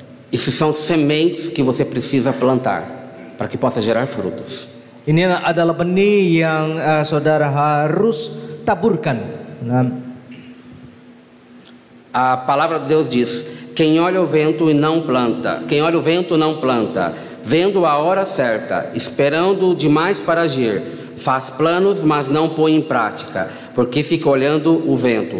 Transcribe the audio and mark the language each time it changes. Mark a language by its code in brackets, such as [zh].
[pt] Isso são sementes que você precisa plantar para que possa gerar frutos. [id] Ini adalah benih yang saudara harus taburkan. [pt] A palavra de Deus diz: quem olha o vento e não planta, quem olha o vento não planta, vendo a hora certa, esperando demais para agir, faz planos, mas não põe em prática, porque fica olhando o vento.